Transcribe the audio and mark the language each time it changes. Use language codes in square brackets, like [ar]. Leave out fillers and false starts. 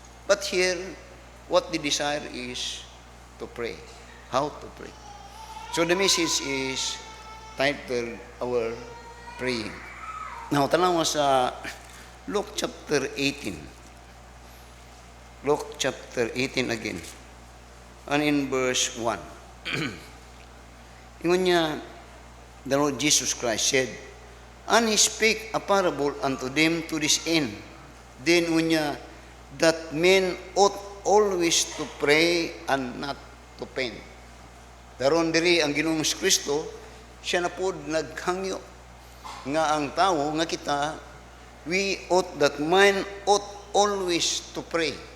[en] But here, what they desire is to pray. How to pray. So the message is titled, Our Praying. [ceb] Now, tanaw mo sa Luke chapter 18. [en] Luke chapter 18 again. And in verse 1. [ceb] Ingon niya, [en] the Lord Jesus Christ said, and he spake a parable unto them to this end. Then unya, that men ought always to pray and not to faint. [ceb] Daron diri ang Ginoong Kristo, siya na po naghangyo nga ang tao nga kita, [en] we ought that man ought always to pray.